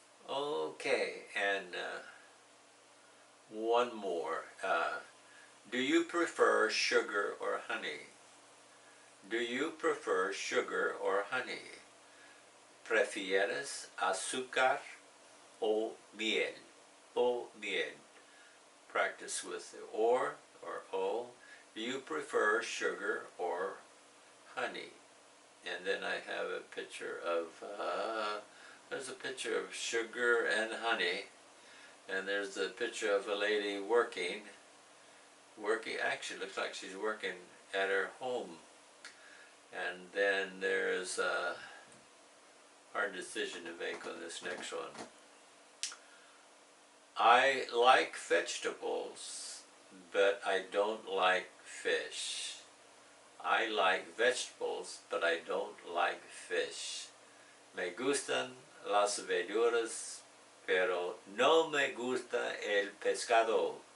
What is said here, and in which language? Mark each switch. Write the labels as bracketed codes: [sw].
[en] Okay, and one more. Do you prefer sugar or honey? Do you prefer sugar or honey? [es] ¿Prefieres azúcar o miel? O miel. [en] Practice with the or o. Do you prefer sugar or honey? And then I have a picture of, there's a picture of sugar and honey. And there's a picture of a lady working, actually looks like she's working at her home. And then there's a hard decision to make on this next one. I like vegetables, but I don't like fish. I like vegetables, but I don't like fish. [es] Me gustan las verduras, pero no me gusta el pescado.